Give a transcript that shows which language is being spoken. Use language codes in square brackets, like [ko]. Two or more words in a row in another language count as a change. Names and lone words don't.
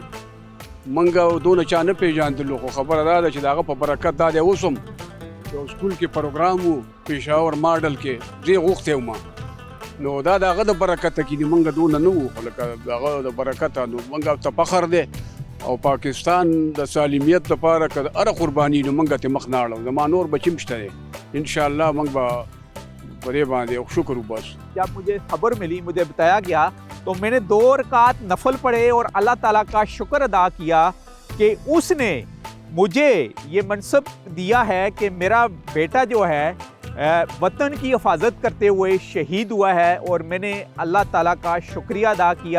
[ps] موږ دونه چا نه پېژندلو، خو خبره دا ده چې د هغه په برکت دا دی اوس هم یو سکول کې پروګرام و پېښور ماډل کې زه یې غوښتی وم نو دا د هغه د برکته کې دي، موږ دونه نه وو، خو لکه د هغه د برکته نو موږ ته فخر دی او پاکستان د سالمیت لپاره که هره قرباني نو موږ ته مخ نه اړو، زما نور بچی هم شته دی، انشاءالله موږ به په دې باندې شکر وباسو. [ur] جب مجھے خبر ملی، مجھے بتایا گیا، تو میں نے 2 رکعت نفل پڑھے اور اللہ تعالیٰ کا شکر ادا کیا کہ اس نے مجھے یہ منصب دیا ہے کہ میرا بیٹا جو ہے وطن کی حفاظت کرتے ہوئے شہید ہوا ہے، اور میں نے اللہ تعالیٰ کا شکریہ ادا کیا.